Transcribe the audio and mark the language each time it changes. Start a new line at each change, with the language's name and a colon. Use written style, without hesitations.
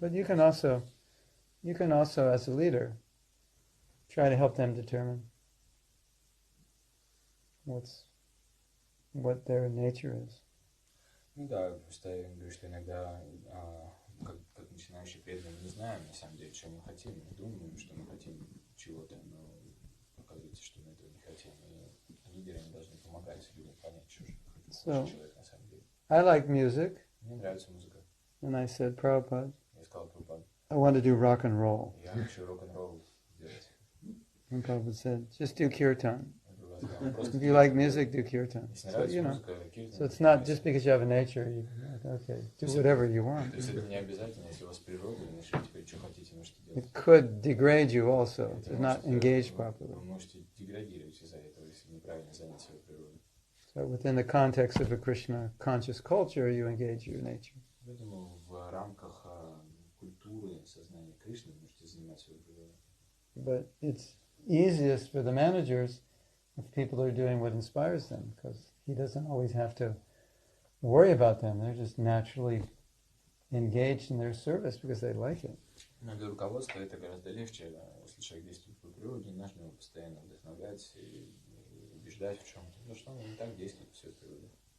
English: But you can also as a leader try to help them determine what their nature is.
Russian: Ну да, просто я говорю, что иногда, как начинающие преданные, мы не знаем на самом деле, что мы хотим, мы думаем, что мы хотим чего-то, но оказывается, что мы этого не хотим. И лидеры не должны помогать людям понять, что же хочет человек на самом деле.
English: I like music.
Russian: Мне нравится музыка.
English: And I said, Prabhupada,
Russian: Я сказал Прабхупаде,
English: I want to do rock and roll.
Russian: я хочу рок-н-ролл делать.
English: And Prabhupada said, just do kirtan.
Russian: Я сказал, просто
English: If you like music, do kirtan.
Russian: если
English: So,
Russian: нравится музыка, киртан.
English: so it's not just because you have a nature, okay, do whatever you want.
Russian: То есть это не обязательно, если у вас природа, значит, вы теперь что хотите, можете делать.
English: It could degrade you also if not engaged properly.
Russian: Вы можете деградировать из-за этого, если неправильно занять свою природу.
English: So within the context of a Krishna conscious culture, you engage your nature.
Russian: Поэтому в рамках культуры сознания Кришны вы можете занимать свою природу.
English: But it's easiest for the managers if people are doing what inspires them, because he doesn't always have to worry about them. They're just naturally engaged in their service because they like it.
Russian: Но для руководства это гораздо легче, если человек действует по природе, не нужно его постоянно вдохновлять и убеждать в чем-то, потому что он не так действует по своей природе.